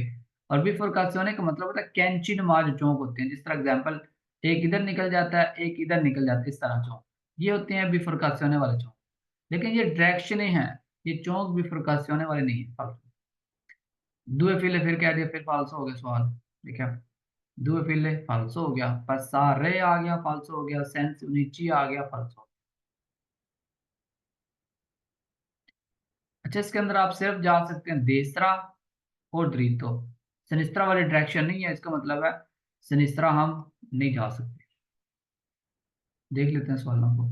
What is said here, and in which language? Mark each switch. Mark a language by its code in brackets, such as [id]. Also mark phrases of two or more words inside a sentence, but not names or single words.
[hi] और बिफोरकासियोने का मतलब होता है कैंची नुमा जो चौक होते हैं, जिस तरह एग्जाम्पल एक इधर निकल जाता है एक इधर निकल जाता है, इस तरह चौक, ये होते हैं बिफोरकासियोने वाले चौक। लेकिन ये डायरेक्शन हैं, ये चौक बिफोरकासियोने वाले नहीं है, फाल्सो। [it] due file [hi] फिर कह दिया, फिर फाल्सो हो गया सवाल। ठीक है, [it] due file falso [hi] हो गया, passare आ गया falso हो गया, [it] senza unici [hi] आ गया [it] falso। [hi] अच्छा, इसके अंदर आप सिर्फ जा सकते हैं देसरा और दरीतो, सनिस्त्रा वाली डायरेक्शन नहीं है, इसका मतलब है सनिस्त्रा हम नहीं जा सकते। देख लेते हैं सवालों को।